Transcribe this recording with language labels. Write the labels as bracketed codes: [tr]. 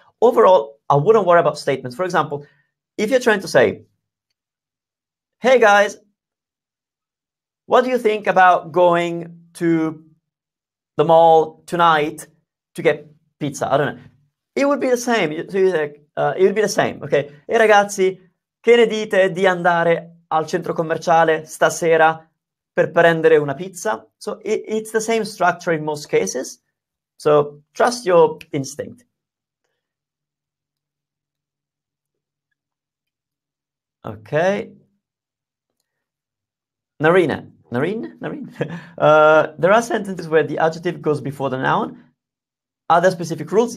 [en] But overall, I wouldn't worry about statements. For example, if you're trying to say, hey guys, what do you think about going to the mall tonight to get pizza? I don't know. It would be the same. It would be the same, okay? [it] E ragazzi, che ne dite di andare al centro commerciale stasera per prendere una pizza? [en] So it's the same structure in most cases. So trust your instinct. Okay. Narine. There are sentences where the adjective goes before the noun. Are there specific rules?